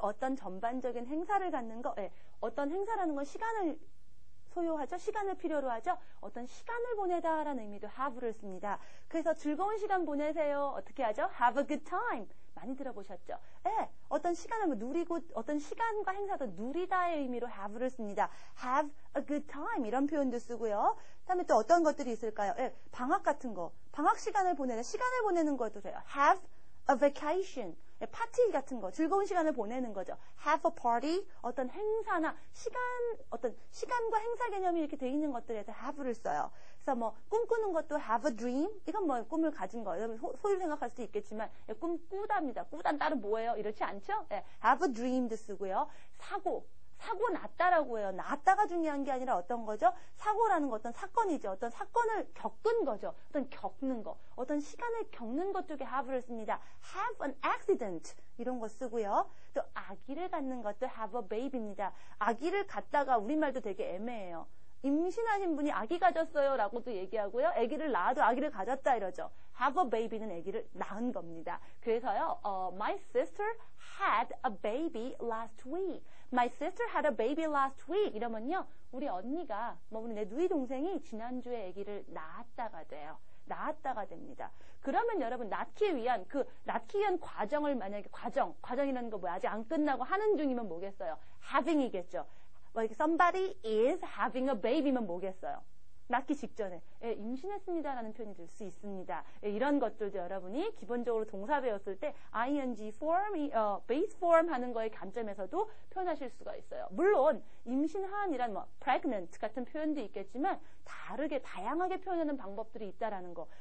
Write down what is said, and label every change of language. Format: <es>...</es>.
<ko>어떤 전반적인 행사를 갖는 거, 어떤 행사라는 건 시간을 소요하죠. 시간을 필요로 하죠. 어떤 시간을 보내다라는 의미도 have를 씁니다. 그래서 즐거운 시간 보내세요. 어떻게 하죠?</ko> <en>Have a good time.</en> <ko>많이 들어보셨죠? 어떤 시간을 누리고 어떤 시간과 행사도 누리다의 의미로 have를 씁니다.</ko> <en>Have a good time</en> <ko>이런 표현도 쓰고요. 그다음에 또 어떤 것들이 있을까요? 방학 같은 거. 방학 시간을 보내는 것도 돼요.</ko> <en>Have a vacation.</en> <ko>파티 같은 거, 즐거운 시간을 보내는 거죠.</ko> <en>Have a party,</en> <ko>어떤 행사나 어떤 시간과 행사 개념이 이렇게 돼 있는 것들에서 have를 써요. 그래서 뭐 꿈꾸는 것도</ko> <en>have a dream,</en> <ko>이건 뭐 꿈을 가진 거예요. 여러분 소유를 생각할 수도 있겠지만 꿈 꾸답니다. 꾸단 따로 뭐예요? 이렇지 않죠?</ko> <en>have a dream도</en> <ko>쓰고요. 사고 났다라고 해요. 났다가 중요한 게 아니라 어떤 거죠? 사고라는 거 어떤 사건이죠. 어떤 사건을 겪은 거죠. 어떤 겪는 거. 어떤 시간을 겪는 것 쪽에 have를 씁니다.</ko> <en>have an accident</en> <ko>이런 거 쓰고요. 또 아기를 갖는 것도</ko> <en>have a baby</en> <ko>입니다. 아기를 갖다가 우리말도 되게 애매해요. 임신하신 분이 아기 가졌어요 라고도 얘기하고요. 아기를 낳아도 아기를 가졌다 이러죠.</ko> <en>have a baby</en> <ko>는 아기를 낳은 겁니다. 그래서요.</ko> <en>My sister had a baby last week. My sister had a baby last week.</en> <ko>이러면요. 우리 언니가 우리 내 누이 동생이 지난주에 아기를 낳았다가 돼요. 낳았다가 됩니다. 그러면 여러분 낳기 위한 과정을 만약에 과정이라는 거 아직 안 끝나고 하는 중이면 뭐겠어요? having이겠죠.</ko> <en>somebody is having a baby면</en> <ko>뭐겠어요? 낳기 직전에 임신했습니다라는 표현이 될 수 있습니다. 이런 것들도 여러분이 기본적으로 동사 배웠을 때 ing form, base form 하는 거의 관점에서도 표현하실 수가 있어요. 물론 임신한이란 pregnant 같은 표현도 있겠지만 다양하게 표현하는 방법들이 있다라는 거.</ko>